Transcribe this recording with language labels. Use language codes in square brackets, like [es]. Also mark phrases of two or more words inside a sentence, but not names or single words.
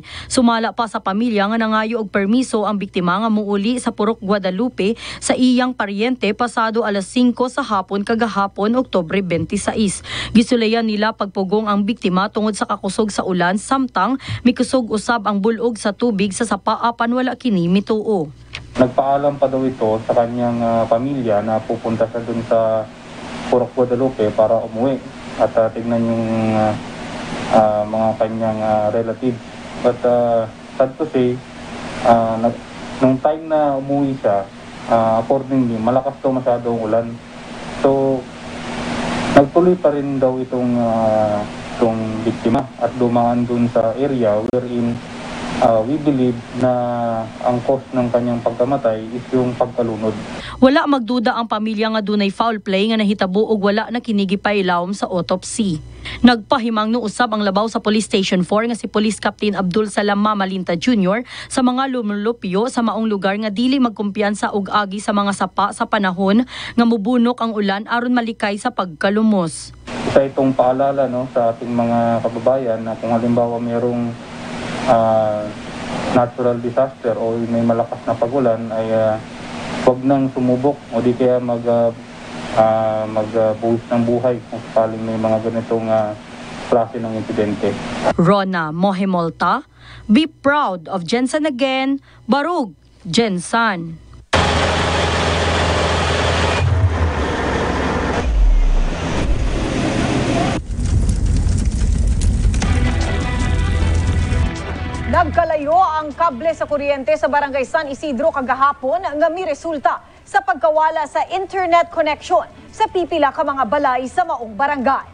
[ceb] Sumala pa sa pamilya nga nangayo og permiso ang biktima nga muuli sa Purok Guadalupe sa iyang paryente pasado alas 5 sa hapon kagahapon Oktubre 26. Gisulayan nila pagpugong ang biktima tungod sa kakusog sa ulan samtang mikusog usab ang bulog sa tubig sa sapa apan wala kini mituo. [tl] Nagpaalam pa daw ito sa kanyang pamilya na pupunta sa dun sa Purok Guadalupe para umuwi at tignan yung mga kanyang relatives. [en] But sad to say, [tl] nung time na umuwi siya, accordingly, malakas daw masyadong ulan. So, nagtuloy pa rin daw itong biktima at dumaan dun sa area [en] wherein we believe [tl] na ang cause ng kanyang pagkamatay is yung pagkalunod. [ceb] Wala magduda ang pamilya nga dunay foul play nga nahitabo og wala na kinigipay ilawom sa autopsy. Nagpahimang no usab ang labaw sa Police Station 4 nga si Police Captain Abdul Salam Mamalinta Jr. sa mga lumulupyo sa maong lugar nga dili magkumpiyansa og agi sa mga sapa sa panahon nga mubunok ang ulan aron malikay sa pagkalumos. [tl] Isa itong paalala sa ating mga kababayan na kung halimbawa mayroong natural disaster o may malakas na pagulan ay huwag nang sumubok o di kaya magbuhos ng buhay kung sakaling may mga ganitong klase ng insidente. Rona Mohemulta, [en] be proud of Gensan again, Barug Gensan. [ceb] Nagkalayo ang kable sa kuryente sa Barangay San Isidro kagahapon nga may resulta sa pagkawala sa [en] internet connection [ceb] sa pipila ka mga balay sa maong barangay.